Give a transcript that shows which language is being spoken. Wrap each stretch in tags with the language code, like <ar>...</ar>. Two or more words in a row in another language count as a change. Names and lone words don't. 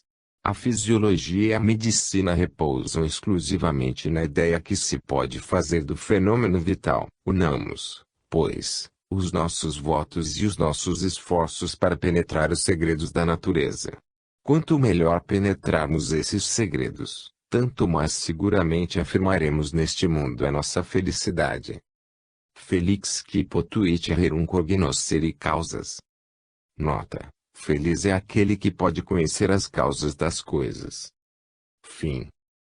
<pt>A fisiologia e a medicina repousam exclusivamente na ideia que se pode fazer do fenômeno vital. Unamos, pois, os nossos votos e os nossos esforços para penetrar os segredos da natureza. Quanto melhor penetrarmos esses segredos, tanto mais seguramente afirmaremos neste mundo a nossa felicidade.</pt> <la>Felix qui potuit rerum cognoscere causas.</la> <pt>Nota: feliz é aquele que pode conhecer as causas das coisas. Fim.</pt>